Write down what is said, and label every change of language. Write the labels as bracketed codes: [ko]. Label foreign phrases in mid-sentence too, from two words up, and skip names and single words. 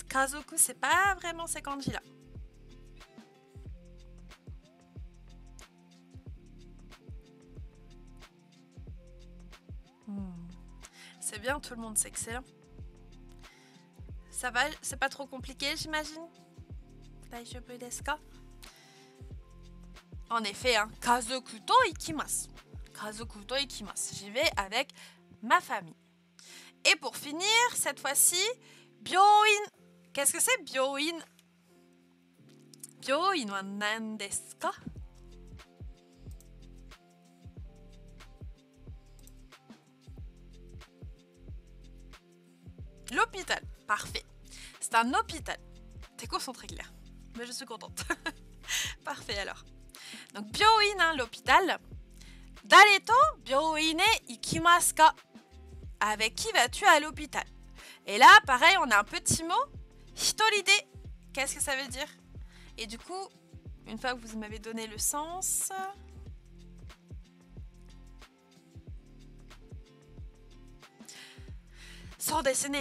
[fr] Kazoku, c'est pas vraiment ces kanji-là. C'est bien, tout le monde, c'est excellent. Ça va, c'est pas trop compliqué, j'imagine. [ja] 大丈夫ですか? [fr] En effet, hein, [ja] 家族と行きます. 家族と行きます. [fr] J'y vais avec ma famille. Et pour finir, cette fois-ci, byoin. Qu'est-ce que c'est, [ja] 病院？病院は何ですか? [fr] L'hôpital. Parfait. C'est un hôpital. Tes cours sont très clairs. Mais je suis contente. Parfait alors. Donc, byoin, hein, l'hôpital. [ja] 誰と病院へ行きますか? [fr] Avec qui vas-tu à l'hôpital? Et là, pareil, on a un petit mot. Hitoride. Qu'est-ce que ça veut dire? Et du coup, une fois que vous m'avez donné le sens... Sans dessiner.